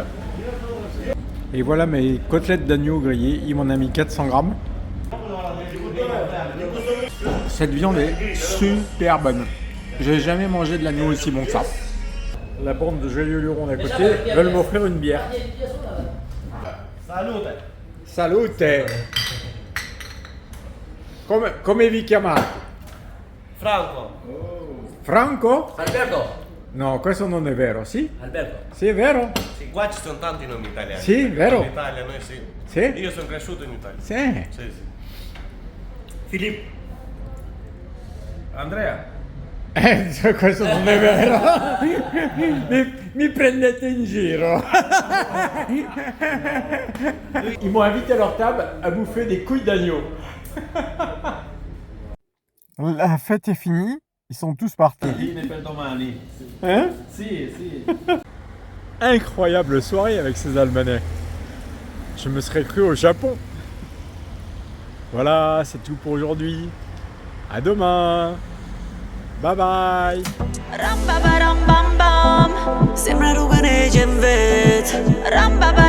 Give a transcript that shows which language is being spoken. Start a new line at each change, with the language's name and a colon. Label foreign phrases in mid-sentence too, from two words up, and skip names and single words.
French: Et voilà mes côtelettes d'agneau grillées, il m'en a mis 400 grammes. Cette viande est super bonne. J'ai jamais mangé de l'agneau aussi bon que ça. La bande de joyeux lurons d'à côté veulent m'offrir une bière.
Italian: Salute! Salute! Come vi chiamate? Franco! Franco? Alberto! No, questo non è vero, sì? Alberto! Sì, è vero? Sì, qua ci sono tanti nomi italiani. Sì, vero? In Italia noi sì. Sì? Io sono cresciuto in Italia. Sì. Sì, sì. Filippo. Andrea. Questo non è vero. mi prendete in giro.
French: Ils m'ont invité à leur table à bouffer des couilles d'agneau. La fête est finie, ils sont tous partis. Hein?
Italian: Si, si.
French: Incroyable soirée avec ces Albanais. Je me serais cru au Japon. Voilà, c'est tout pour aujourd'hui. À demain.
English: Bye bye. Ram ba ba ram bam bam, sembra rugănește în vet. Ram ba